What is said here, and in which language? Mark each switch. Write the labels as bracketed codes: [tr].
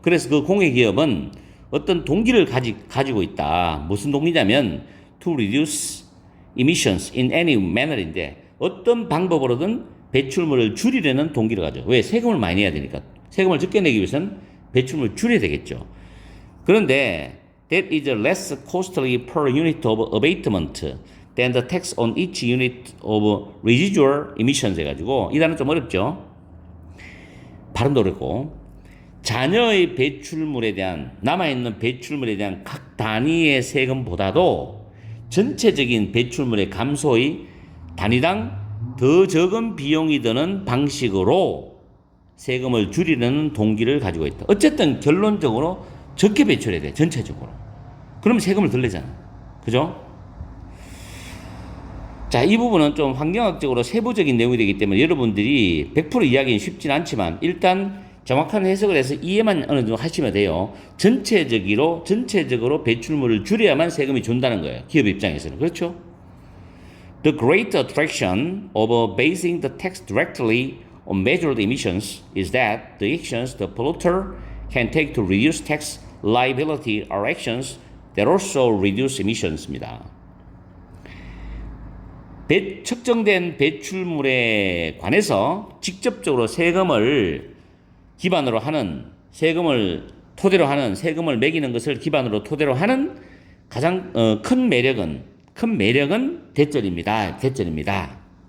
[ko] 그래서 그 공해기업은 어떤 동기를 가지고 있다. 무슨 동기냐면 [en] to reduce emissions in any manner [ko] 인데 어떤 방법으로든 배출물을 줄이려는 동기를 가져. 왜? 세금을 많이 내야 되니까. 세금을 적게 내기 위해서는 배출물을 줄여야 되겠죠. 그런데 [en] that is less costly per unit of abatement than the tax on each unit of residual emissions [ko] 해가지고 이 단어 좀 어렵죠. 발음도 어렵고 잔여의 배출물에 대한 남아있는 배출물에 대한 각 단위의 세금보다도 전체적인 배출물의 감소의 단위당 더 적은 비용이 드는 방식으로 세금을 줄이려는 동기를 가지고 있다. 어쨌든 결론적으로 적게 배출해야 돼. 전체적으로. 그러면 세금을 덜 내잖아. 그죠? 자, 이 부분은 좀 환경학적으로 세부적인 내용이 되기 때문에 여러분들이 100% 이야기는 쉽진 않지만 일단 정확한 해석을 해서 이해만 어느 정도 하시면 돼요. 전체적으로 배출물을 줄여야만 세금이 준다는 거예요. 기업 입장에서는. 그렇죠? [en] The great attraction of basing the tax directly on measured emissions is that the actions the polluter can take to reduce tax liability are actions that also reduce emissions입니다. [ko] 측정된 배출물에 관해서 직접적으로 세금을 기반으로 하는, 세금을 토대로 하는, 세금을 매기는 것을 기반으로 토대로 하는 가장 큰 매력은 대절입니다.